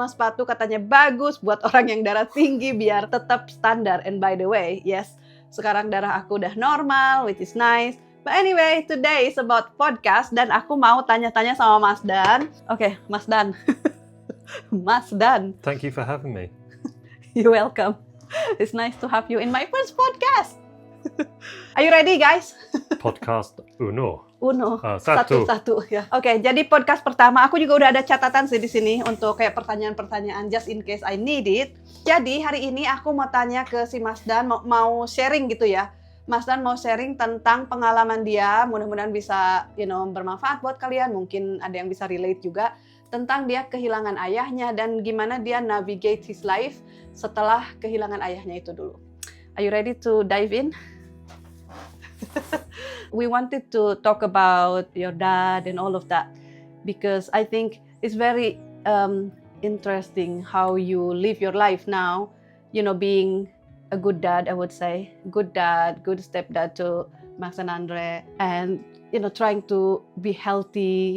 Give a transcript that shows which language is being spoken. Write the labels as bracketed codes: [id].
[id] Bunga sepatu katanya bagus buat orang yang darah tinggi biar tetap standar. [en] And by the way, yes, [id] sekarang darah aku udah normal, [en] which is nice. But anyway, today is about podcast [id] dan aku mau tanya-tanya sama Mas Dan. Oke, Mas Dan. Mas Dan. [en] Thank you for having me. You're welcome. It's nice to have you in my first podcast. Are you ready, guys? Podcast uno. [id] Satu ya. Oke, jadi podcast pertama aku juga udah ada catatan sih di sini untuk kayak pertanyaan-pertanyaan [en] just in case I need it. [id] Jadi hari ini aku mau tanya ke si Mas Dan, mau sharing gitu ya. Mas Dan mau sharing tentang pengalaman dia, mudah-mudahan bisa bermanfaat buat kalian, mungkin ada yang bisa relate juga tentang dia kehilangan ayahnya dan gimana dia [en] navigate his life [id] setelah kehilangan ayahnya itu dulu. [en] Are you ready to dive in? We wanted to talk about your dad and all of that because I think it's very interesting how you live your life now, being a good dad, I would say. Good dad, good stepdad to Max and Andre, and trying to be healthy.